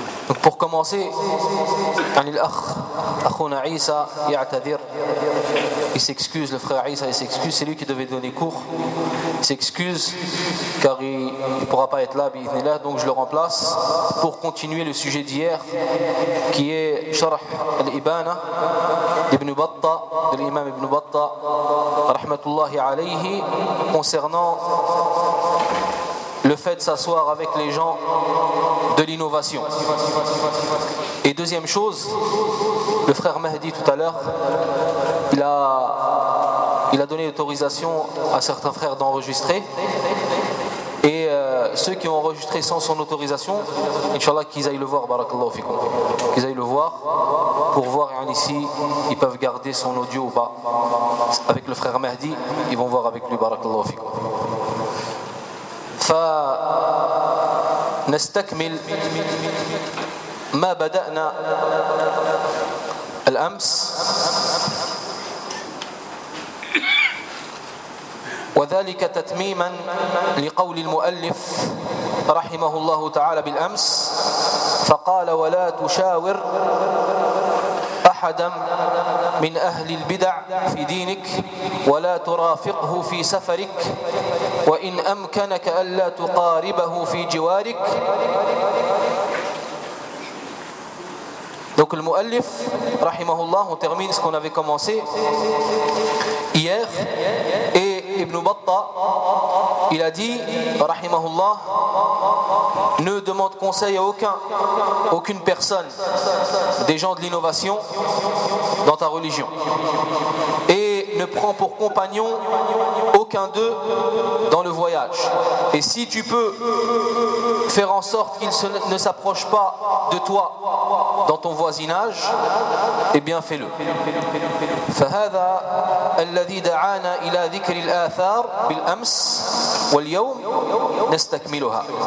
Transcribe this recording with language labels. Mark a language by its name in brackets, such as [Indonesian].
[French] pour commencer [Arabic] أخونا عيسى يعتذر [French] il s'excuse, le frère Aïssa, il s'excuse, c'est lui qui devait donner cours, il s'excuse, car il ne pourra pas être là, mais il est là, donc je le remplace, pour continuer le sujet d'hier, qui est Sharh al-Ibana, d'Ibn Battah, de l'imam Ibn Battah, rahmatullahi alayhi, concernant le fait de s'asseoir avec les gens de l'innovation. Et deuxième chose, le frère Mahdi tout à l'heure, il a donné l'autorisation à certains frères d'enregistrer. Et ceux qui ont enregistré sans son autorisation, Inch'Allah qu'ils aillent le voir, barakallahu fikum. Qu'ils aillent le voir pour voir si ils peuvent garder son audio ou pas. Avec le frère Mahdi, ils vont voir avec lui, barakallahu fikum. [Arabic] فنستكمل ما بدأنا الأمس وذلك تتميما لقول المؤلف رحمه الله تعالى بالأمس فقال ولا تشاور أحدا من أهل البدع في دينك ولا ترافقه في سفرك وإن أمكنك ألا تقاربه في جوارك [French] Donc le mu'allif, rahimahullah, on termine ce qu'on avait commencé hier. Et Ibn Battah, il a dit, rahimahullah, ne demande conseil à aucune personne des gens de l'innovation dans ta religion. Et ne prends pour compagnon aucun d'eux dans le voyage. Et si tu peux faire en sorte qu'ils ne s'approchent pas de toi dans ton voisinage, eh bien fais-le. [Arabic] فهذا الذي دعانا إلى ذكر الآثار بالأمس واليوم نستكملها.